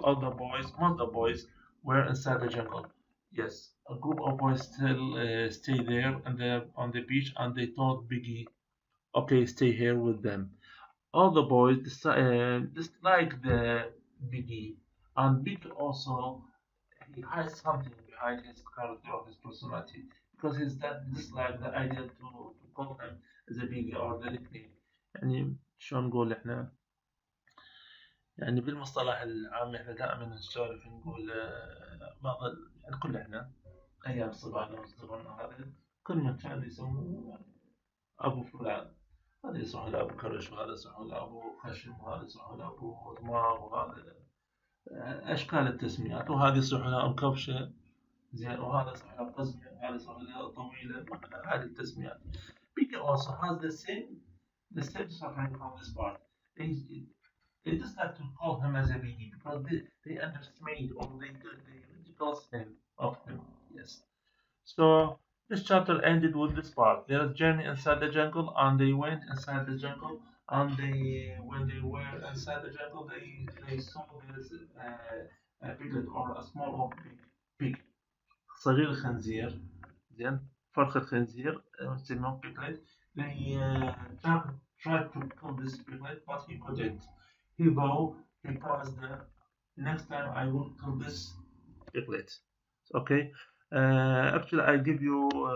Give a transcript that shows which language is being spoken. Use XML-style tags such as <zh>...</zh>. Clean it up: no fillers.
<en>All the boys, most of the boys were inside the jungle. Yes, a group of boys still stay there on the beach, and they told Biggie, "Okay, stay here with them." All the boys dislike the Biggie, and Biggie also he hides something behind his character or his personality because he's that dislike the idea to call him as a Biggie or the nickname.</en> <ar>يعني شلون نقول احنا يعني بالمصطلح العام احنا دائما نسولف نقول بعض يعني كل احنا ايام صغارنا وصغرنا هذا كل من كان يسموه ابو فلان، هذا يصح له ابو كرش وهذا يصح له ابو خشم وهذا يصح له ابو دماغ وهذا اشكال التسميات، وهذا يصح له ام كبشه زين وهذا يصح له قزمه وهذا يصح له طويله. هذه التسميات.</ar> <en>Biggie also has the same suffering from this part. They just like to call him as a Biggie because they underestimate or they ridicule him of him. Yes. So this chapter ended with this part. There is journey inside the jungle, and they went inside the jungle, and when they were inside the jungle, they saw this a piglet or a small or pig.</en> <ar>صغير الخنزير زين فرخ الخنزير يسموه piglet.</ar> <en>They tried to kill this piglet, but he couldn't. He promised that next time I will kill this piglet. Okay. Actually, I give you</en>